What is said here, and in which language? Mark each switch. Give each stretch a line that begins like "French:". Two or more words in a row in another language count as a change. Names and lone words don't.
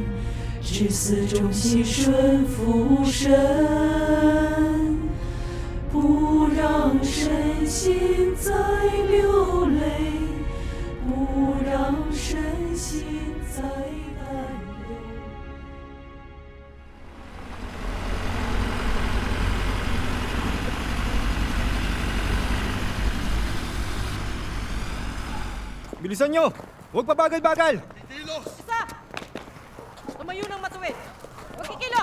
Chinese: 至死忠心顺服神，不让身心再流泪，不让身心再担忧。
Filipino: Bilisan nyo! Huwag pabagal-bagal! Kilos! Tumayo ng matuwid. Huwag kikilo.